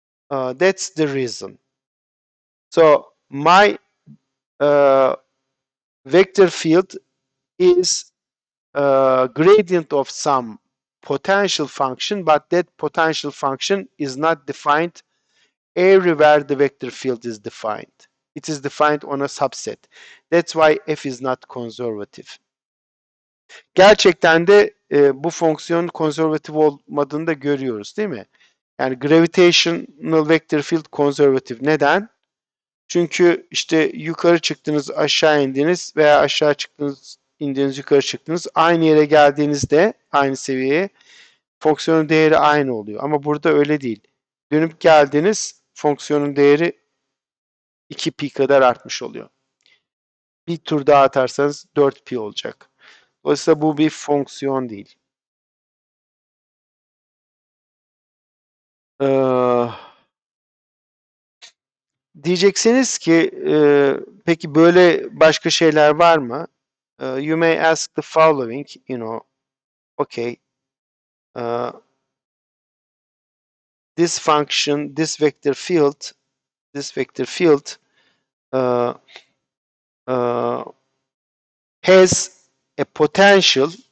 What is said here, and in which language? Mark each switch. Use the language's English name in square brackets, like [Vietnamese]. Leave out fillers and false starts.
[English] That's the reason. So my vector field is a gradient of some potential function, but that potential function is not defined everywhere the vector field is defined. It is defined on a subset. That's why f is not conservative. [Turkish] Gerçekten de bu fonksiyon konservatif olmadığını da görüyoruz, değil mi? Yani gravitational vector field konservatif. Neden? Çünkü işte yukarı çıktınız, aşağı indiniz veya aşağı çıktınız, indiniz, yukarı çıktınız. Aynı yere geldiğinizde, aynı seviyeye fonksiyonun değeri aynı oluyor. Ama burada öyle değil. Dönüp geldiniz, fonksiyonun değeri 2 pi kadar artmış oluyor. Bir tur daha atarsanız 4 pi olacak. Dolayısıyla bu bir fonksiyon değil. Diyeceksiniz ki peki böyle başka şeyler var mı? [English] You may ask the following, you know, okay, this function, this vector field uh, uh, has a potential